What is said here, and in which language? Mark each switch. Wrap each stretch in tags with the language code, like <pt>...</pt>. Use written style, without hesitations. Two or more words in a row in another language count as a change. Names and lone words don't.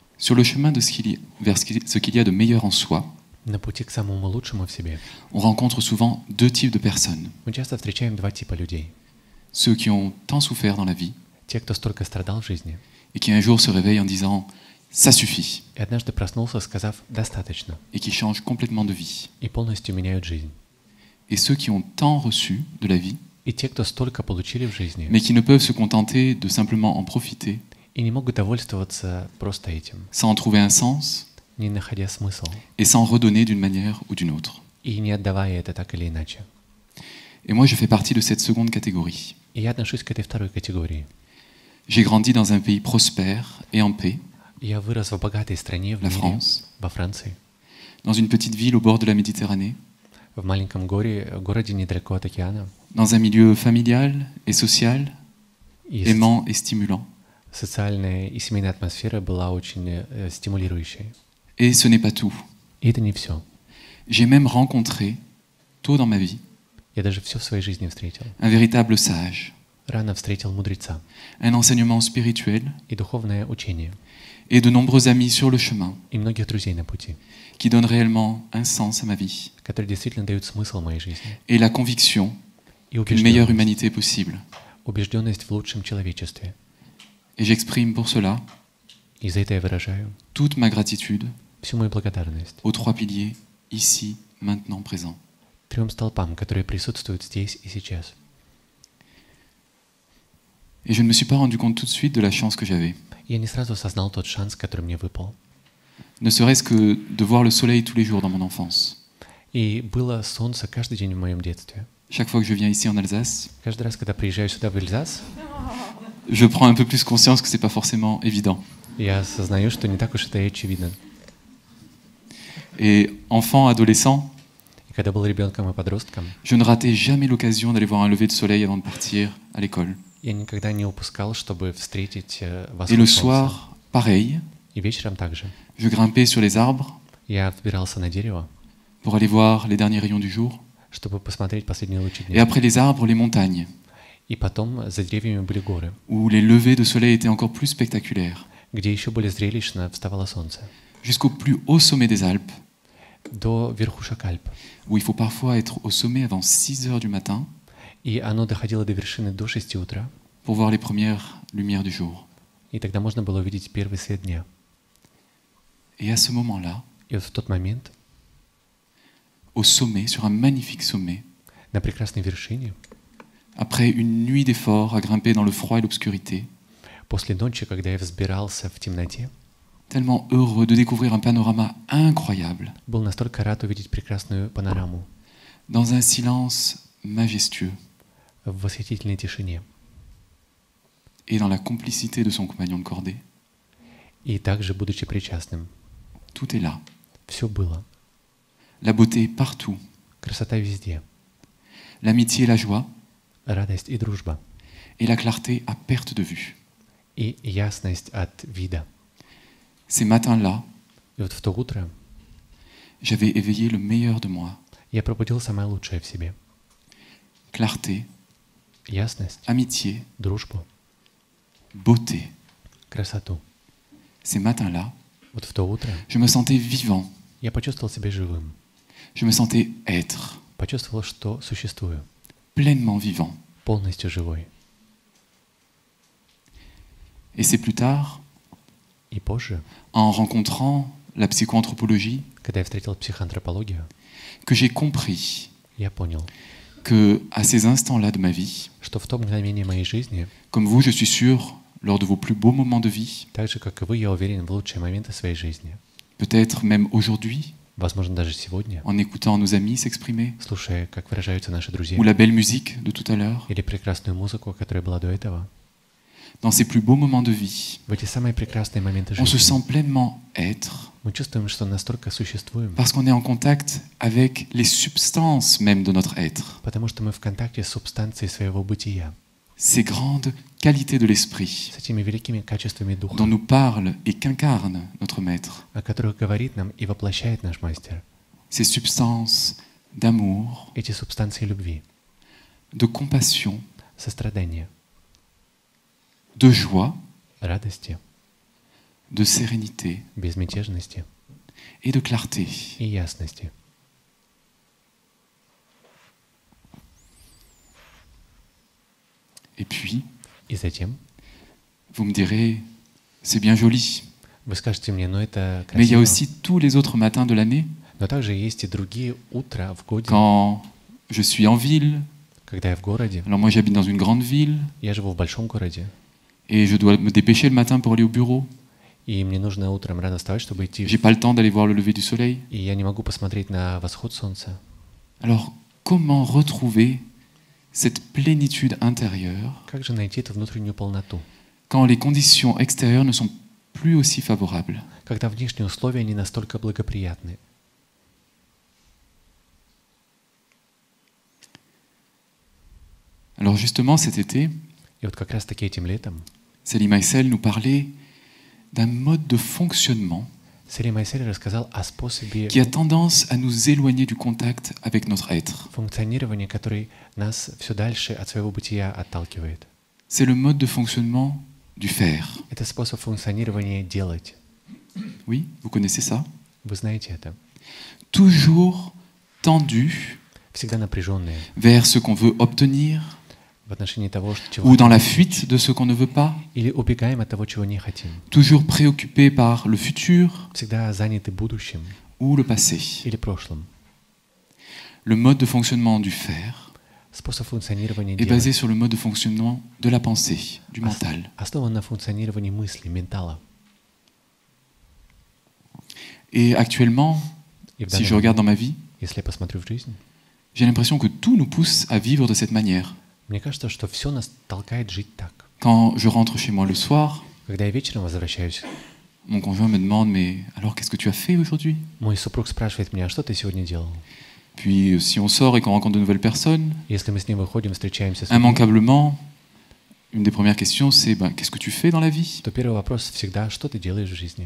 <fr>Sur le chemin de vers ce qu'il y a de meilleur en soi,</fr> <ru>на пути к самому лучшему в себе</ru> <fr>on rencontre souvent deux types de personnes.</fr> <ru>мы часто встречаем два типа людей.</ru> <fr>Ceux qui ont tant souffert dans la vie</fr> <ru>Те, кто столько страдал в жизни,</ru> <fr>et qui un jour se réveillent en disant « ça suffit »</fr> <ru>и однажды проснулся, сказав «достаточно»,</ru> <fr>et qui changent complètement de vie.</fr> <ru>и полностью меняют жизнь.</ru> <fr>Et ceux qui ont tant reçu de la vie,</fr> <ru>И те, кто столько получили в жизни,</ru> <fr>mais qui ne peuvent se contenter de simplement en profiter,</fr> <ru>и не могут довольствоваться просто этим,</ru> <fr>sans en trouver un sens</fr> <ru>не находя смысл,</ru> <fr>et sans redonner d'une manière ou d'une autre.</fr> <ru>и не отдавая это так или иначе.</ru> <fr>Et moi, je fais partie de cette seconde catégorie.</fr> <ru>И я отношусь к этой второй категории.</ru> <fr>J'ai grandi dans un pays prospère et en paix,</fr> <ru>Я вырос в богатой стране, в</ru> <fr>la</fr> <ru>мире,</ru> <fr>France,</fr> <ru>во Франции,</ru> <fr>dans une petite ville au bord de la Méditerranée,</fr> <ru>в маленьком городе недалеко от океана,</ru> <fr>dans un milieu familial et social,</fr> <ru>и</ru> <fr>aimant et stimulant.</fr> <ru>социальная и семейная атмосфера была очень стимулирующей.</ru> <fr>Et ce n'est pas tout.</fr> <ru>И это не все.</ru> <fr>J'ai même rencontré, tôt dans ma vie,</fr> <ru>Я даже все в своей жизни встретил.</ru> <fr>un véritable sage,</fr> <ru>Рано встретил мудреца</ru> <fr>un enseignement spirituel</fr> <ru>и духовное учение,</ru> <fr>et de nombreux amis sur le chemin</fr> <ru>и многих друзей на пути,</ru> <fr>qui donnent réellement un sens à ma vie</fr> <ru>которые действительно дают смысл моей жизни.</ru> <fr>et la conviction</fr> <ru>И</ru> <fr>qu'une meilleure humanité est possible.</fr> <ru>убежденность в лучшем человечестве.</ru> <fr>Et j'exprime pour cela</fr> <ru>И за это я выражаю</ru> <fr>toute ma gratitude</fr> <ru>всю мою благодарность</ru> <fr>aux trois piliers, ici, maintenant, présents.</fr> <ru>3 столпам, которые присутствуют здесь и сейчас.</ru> <fr>Et je ne me suis pas rendu compte tout de suite de la chance que j'avais.</fr> <ru>Я не сразу осознал тот шанс, который мне выпал.</ru> <fr>Ne serait-ce que de voir le soleil tous les jours dans mon enfance.</fr> <ru>И было солнце каждый день в моем детстве.</ru> <fr>Chaque fois que je viens ici en Alsace,</fr> <ru>Каждый раз, когда приезжаю сюда, в Эльзас,</ru> <fr>je prends un peu plus conscience que c'est pas forcément évident.</fr> <ru>я осознаю, что не так уж это и очевидно.</ru> <fr>Et enfant, adolescent,</fr> <ru>И когда был ребенком и подростком,</ru> <fr>je ne ratais jamais l'occasion d'aller voir un lever de soleil avant de partir à l'école.</fr> <ru>я никогда не упускал, чтобы встретить</ru> <fr>Et</fr> <ru>восход</ru> <fr>le</fr> <ru>солнца.</ru> <fr>soir, pareil,</fr> <ru>И вечером также.</ru> <fr>je grimpais sur les arbres</fr> <ru>Я взбирался на дерево,</ru> <fr>pour aller voir les derniers rayons du jour.</fr> <ru>чтобы посмотреть последние лучи</ru> <fr>Et</fr> <ru>дня.</ru> <fr>après les arbres, les montagnes,</fr> <ru>И потом за деревьями были горы,</ru> <fr>où les levées de soleil étaient encore plus spectaculaires.</fr> <ru>где еще более зрелищно вставало солнце.</ru> <fr>Jusqu'au plus haut sommet des Alpes,</fr> <ru>До верхушек Альп.</ru> <fr>où il faut parfois être au sommet avant 6 heures du matin</fr> <ru>И оно доходило до вершины до 6 утра.</ru> <fr>pour voir les premières lumières du jour.</fr> <ru>И тогда можно было увидеть первый свет дня.</ru> <fr>Et à ce moment-là,</fr> <ru>И вот в тот момент</ru> <fr>au sommet, sur un magnifique sommet,</fr> <ru>на прекрасной вершине,</ru> <fr>après une nuit d'efforts à grimper dans le froid et l'obscurité,</fr> <ru>после ночи, когда я взбирался в темноте,</ru> <fr>tellement heureux de découvrir un panorama incroyable,</fr> <ru>был настолько рад увидеть прекрасную панораму</ru> <fr>dans un silence majestueux</fr> <ru>в восхитительной тишине.</ru> <fr>et dans la complicité de son compagnon de cordée.</fr> <ru>И также, будучи причастным,</ru> <fr>Tout est là.</fr> <ru>все было.</ru> <fr>La beauté partout,</fr> <ru>Красота везде,</ru> <fr>l'amitié et la joie,</fr> <ru>радость и дружба,</ru> <fr>et la clarté à perte de vue.</fr> <ru>и ясность от вида.</ru> <fr>Ces matins-là,</fr> <ru>И вот в то утро</ru> <fr>j'avais éveillé le meilleur de moi.</fr> <ru>я пробудил самое лучшее в себе.</ru> <fr>Clarté,</fr> <ru>Ясность,</ru> <fr>amitié,</fr> <ru>дружбу,</ru> <fr>beauté.</fr> <ru>красоту.</ru> <fr>Ces matins-là,</fr> <ru>Вот в то утро</ru> <fr>je me sentais vivant,</fr> <ru>я почувствовал себя живым,</ru> <fr>je me sentais être,</fr> <ru>почувствовал, что существую,</ru> <fr>pleinement vivant.</fr> <ru>полностью живой.</ru> <fr>Et c'est plus tard,</fr> <ru>И позже,</ru> <fr>en rencontrant la psychoanthropologie,</fr> <ru>когда я встретил психоантропологию,</ru> <fr>que j'ai compris</fr> <ru>я понял,</ru> <fr>que à ces instants-là de ma vie,</fr> <ru>что в то мгновение моей жизни,</ru> <fr>comme vous, je suis sûr, lors de vos plus beaux moments de vie,</fr> <ru>так же, как и вы, я уверен, в лучшие моменты своей жизни,</ru> <fr>peut-être même aujourd'hui,</fr> <ru>возможно, даже сегодня,</ru> <fr>en écoutant nos amis s'exprimer,</fr> <ru>слушая, как выражаются наши друзья,</ru> <fr>ou la belle musique de tout à l'heure,</fr> <ru>или прекрасную музыку, которая была до этого,</ru> <fr>dans ces plus beaux moments de vie,</fr> <ru>в эти самые прекрасные моменты</ru> <fr>on se</fr> <ru>жизни,</ru> <fr>sent pleinement être,</fr> <ru>мы чувствуем, что настолько существуем,</ru> <fr>parce qu'on est en contact avec les substances même de notre être,</fr> <ru>потому что мы в контакте с субстанцией своего бытия,</ru> <fr>ces grandes qualités de l'esprit</fr> <ru>с этими великими качествами</ru> <fr>dont</fr> <ru>духа,</ru> <fr>nous parle et qu'incarne notre maître,</fr> <ru>о которых говорит нам и воплощает наш мастер.</ru> <fr>ces substances d'amour,</fr> <ru>Эти субстанции любви,</ru> <fr>de compassion,</fr> <ru>сострадания,</ru> <fr>de joie,</fr> <ru>радости,</ru> <fr>de sérénité</fr> <ru>безмятежности</ru> <fr>et de clarté.</fr> <ru>и ясности.</ru> <fr>Et puis,</fr> <ru>И затем</ru> <fr>vous me direz, c'est bien joli,</fr> <ru>вы скажете мне, ну это</ru> <fr>mais il y a</fr> <ru>красиво,</ru> <fr>aussi tous les autres matins de l'année,</fr> <ru>но также есть и другие утра в годе,</ru> <fr>quand je suis en ville.</fr> <ru>когда я в городе.</ru> <fr>Alors moi j'habite dans une grande ville</fr> <ru>Я живу в большом городе,</ru> <fr>et je dois me dépêcher le matin pour aller au bureau.</fr> <ru>и мне нужно утром рано вставать, чтобы идти,</ru> <fr>J'ai pas le temps d'aller voir le lever du soleil.</fr> <ru>и я не могу посмотреть на восход солнца.</ru> <fr>Alors comment retrouver cette plénitude intérieure</fr> <ru>Как же найти эту внутреннюю полноту,</ru> <fr>quand les conditions extérieures ne sont plus aussi favorables?</fr> <ru>когда внешние условия не настолько благоприятны?</ru> <fr>Alors justement cet été,</fr> <ru>И вот как раз-таки этим летом</ru> <fr>Salim Aïssel nous parlait d'un mode de fonctionnement</fr> <ru>Салим Айсель рассказал о способе</ru> <fr>qui a tendance à nous éloigner du contact avec notre être.</fr> <ru>функционирования, который нас все дальше от своего бытия отталкивает.</ru> <fr>C'est le mode de fonctionnement du faire.</fr> <ru>Это способ функционирования делать.</ru> <fr>Oui, vous connaissez ça?</fr> <ru>Вы знаете это.</ru> <fr>Toujours tendu</fr> <ru>Всегда напряженные</ru> <fr>vers ce qu'on veut obtenir</fr> <ru>в отношении того, чего</ru> <fr>ou dans la fuite de ce qu'on ne veut pas.</fr> <ru>или убегаем от того, чего не хотим.</ru> <fr>Toujours préoccupé par le futur</fr> <ru>Всегда заняты будущим</ru> <fr>ou le passé.</fr> <ru>или прошлым.</ru> <fr>Le mode de fonctionnement du faire</fr> <ru>Способ функционирования</ru> <fr>est basé</fr> <ru>делать</ru> <fr>sur le mode de fonctionnement de la pensée, du mental.</fr> <ru>основан на функционировании мысли, ментала.</ru> <fr>Et actuellement,</fr> <ru>И в</ru> <fr>si</fr> <ru>данный</ru> <fr>je regarde</fr> <ru>момент,</ru> <fr>dans ma vie,</fr> <ru>если я посмотрю в жизнь,</ru> <fr>j'ai l'impression que tout nous pousse à vivre de cette manière.</fr> <ru>мне кажется, что все нас толкает жить так.</ru> <fr>Quand je rentre chez moi le soir,</fr> <ru>Когда я вечером возвращаюсь,</ru> <fr>mon conjoint me demande « Mais alors, qu'est-ce que tu as fait aujourd'hui ?»</fr> <ru>мой супруг спрашивает меня, а что ты сегодня делал?</ru> <fr>Puis, si on sort et qu'on rencontre de nouvelles personnes,</fr> <ru>Если мы с ним выходим, встречаемся с людьми,</ru> <fr>immanquablement, une des premières questions, c'est « Qu'est-ce que tu fais dans la vie ?»</fr> <ru>то первый вопрос всегда, что ты делаешь в жизни?</ru>